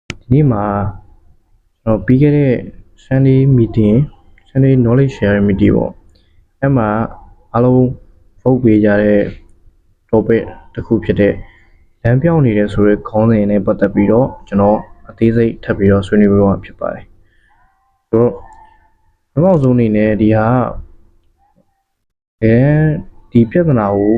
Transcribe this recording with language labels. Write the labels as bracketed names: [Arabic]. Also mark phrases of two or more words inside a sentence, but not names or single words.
[Burmese] နေ့မှာပြီးခဲ့တဲ့ [English] Sunday meeting Sunday knowledge sharing meeting [Burmese] ပေါ့အဲ့မှာအားလုံး vote ပေးကြတဲ့ topic တစ်ခုဖြစ်တဲ့လမ်းပြောင်းနေတဲ့ဆိုတဲ့ခေါင်းစဉ်နဲ့ပတ်သက်ပြီးတော့ကျွန်တော်အသေးစိတ်ထပ်ပြီးတော့ဆွေးနွေးပေးမှာဖြစ်ပါတယ်ဆိုတော့နောက်ဆုံးအနေနဲ့ဒီဟာဒီပြဿနာကို